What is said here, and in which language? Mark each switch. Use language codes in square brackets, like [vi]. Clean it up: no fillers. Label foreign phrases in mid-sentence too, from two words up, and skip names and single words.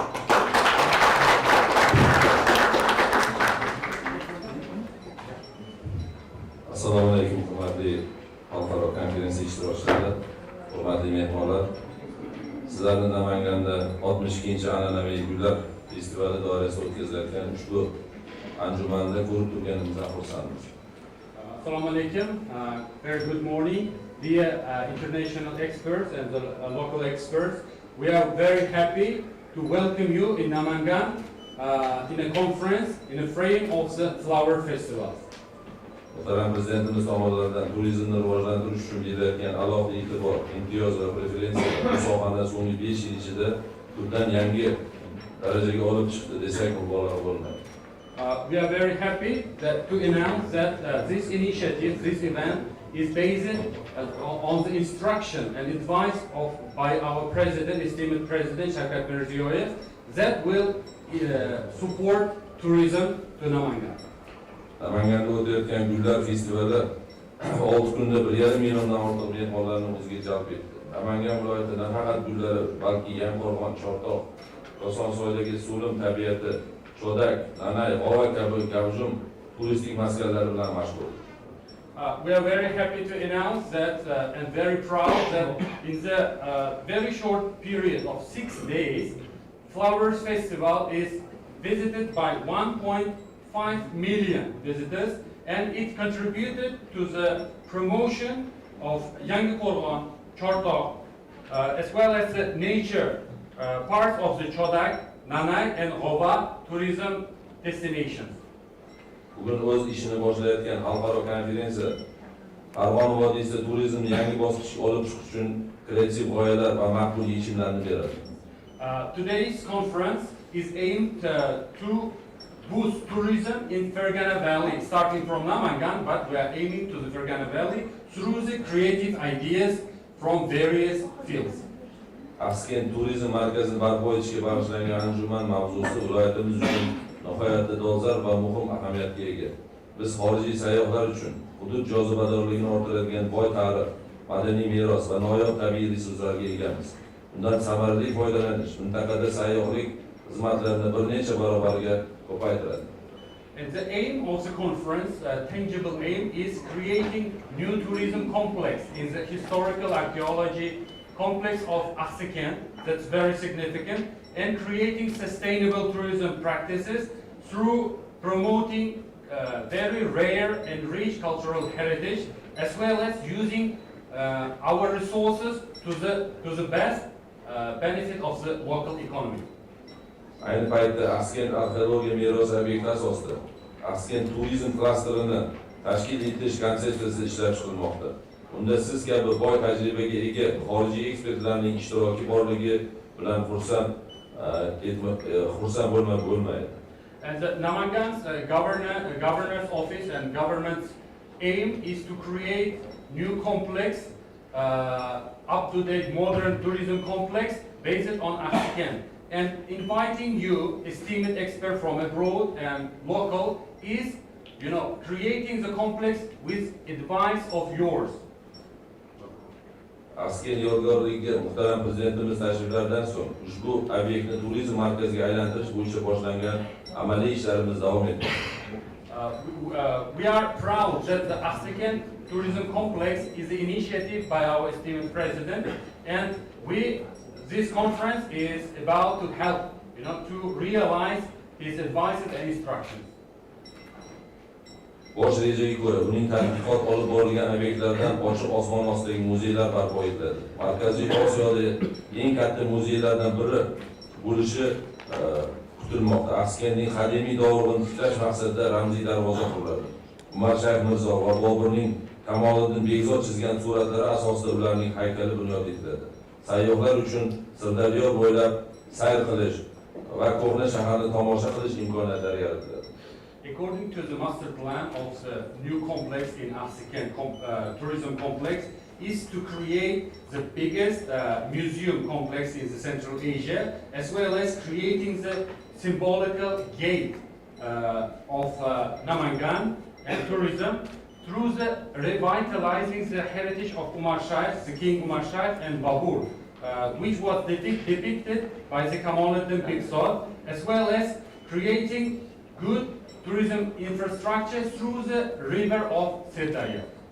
[uz] Assalomu alaykum, hurmatli xalqaro konferensiya ishtirokchilari, hurmatli mehmonlar. Sizlarni Namanganda 62-chi an'anaviy gullar festivali doirasida o'tkazilayotgan ushbu anjumanda ko'rib turganimizdan xursandmiz. Assalomu alaykum. [en] Very good morning, dear international experts and the local experts. We are very happy to welcome you in Namangan in a conference in a frame of the flower festival. [uz] Muhtaram prezidentimiz tomonidan turizmni rivojlantirish uchun berilayotgan alohida e'tibor, imtiyoz va preferensiya bu sohani so'nggi 5 yil ichida tubdan yangi darajaga olib chiqdi desak mubolag'a bo'lmaydi. [en] We are very happy to announce that this initiative, this event, is based on the instruction and advice by our president, esteemed President Shavkat Mirziyoyev, that will support tourism to Namangan. [uz] Namanganda o'tayotgan gullar festivali 6 kunda 1,5 milliondan ortiq mehmonlarni o'ziga jalb etdi. Namangan viloyati nafaqat gullari, balki Yangiqo'rg'on, Chortoq, Kosonsoydagi so'lim tabiati, Chodak, Nanay, G'ova kabi gavjum turistik maskanlar bilan mashhur. [en] We are very happy to announce that and very proud that in the very short period of 6 days, Flowers Festival is visited by 1.5 million visitors, and it contributed to the promotion of Yangiqo'rg'on, Chortoq, as well as the nature parts of the Chodak, Nanay and G'ova tourism destinations. [uz] Bugun o'z ishini boshlayotgan xalqaro konferensiya Farg'ona vodiysida turizmni yangi bosqichga olib chiqish uchun kreativ g'oyalar va maqbul yechimlarni beradi. [en] Today's conference is aimed to boost tourism in Farg'ona Valley, starting from Namangan, but we are aiming to the Farg'ona Valley through the creative ideas from various fields. [uz] Axsikent turizm markazini barpo etishga bag'ishlangan anjuman mavzusi viloyatimiz uchun nihoyatda dolzarb va muhim ahamiyatga ega. Biz xorijiy sayyohlar uchun hudud jozibadorligini orttiradigan boy tarix, madaniy meros va noyob tabiiy resurslarga egamiz. Undan samarali foydalanish mintaqada sayyohlik xizmatlarini bir necha barobarga ko'paytiradi. [en] And the aim of the conference, tangible aim, is creating new tourism complex in the historical archaeology complex of Axsikent, that's very significant, and creating sustainable tourism practices through promoting very rare and rich cultural heritage, as well as using our resources to the best benefit of the local economy. [uz] Ayni paytda Axsikent arxeologiya merosi obyekti asosida Axsikent turizm klasterini tashkil etish konsepsiyasi ishlab chiqilmoqda. Unda siz kabi boy tajribaga ega xorijiy ekspertlarning ishtiroki borligi bilan xursand bo'lmaydi. [en] And the Namangan's governor's office and government's aim is to create new complex, up-to-date modern tourism complex based on Axsikent. And inviting you, esteemed expert from abroad and local, is, creating the complex with advice of yours. [uz] Axsikent yodgorligiga muhtaram prezidentimiz tashriflaridan so'ng ushbu obyektni turizm markaziga aylantirish bo'yicha boshlangan amaliy ishlarimiz davom etmoqda. [en] We are proud that the Axsikent tourism complex is the initiative by our esteemed president, and this conference is about to help, to realize his advices and instructions. [uz] Bosh rejaga ko'ra uning tadqiqot olib borilgan obyektlardan ochiq osmon ostidagi muzeylar barpo etiladi. Markaziy Osiyoda eng katta muzeylardan biri bo'lishi kutilmoqda. Axsikentning qadimiy dovrug'ini tiklash maqsadida ramziy darvoza quriladi. Umar Shayx Mirzo va Boburning Kamoliddin Begzod chizgan suratlari asosida ularning haykali bunyod etiladi. Sayyohlar uchun Sirdaryo bo'ylab sayr qilish va ko'hna shaharni tomosha qilish imkoniyatlari yaratiladi. [en] According to the master plan of the new complex in Axsikent tourism complex is to create the biggest museum complex in the Central Asia, as well as creating the symbolical gate of Namangan and tourism through the revitalizing the heritage of Umar Shayx, the King Umar Shayx and Babur, which was depicted by the Kamoliddin Begzod, as well as creating good tourism infrastructure through the river of Sirdaryo.